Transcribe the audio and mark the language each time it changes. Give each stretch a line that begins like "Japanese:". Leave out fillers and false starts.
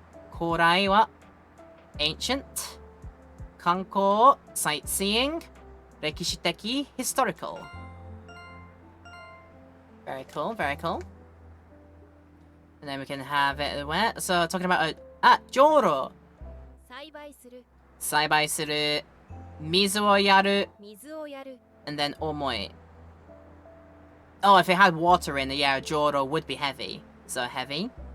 Japanese: 古来は ancient. 観光 sightseeing. 歴史的 historical.
English: Very cool, very cool. And then we can have it where? So talking about joro.
Japanese: 栽培する Saibai suru. Mizu o yaru. 水をやる
English: And then omoi. Oh, if it had water in it, yeah, joro would be heavy. So heavy.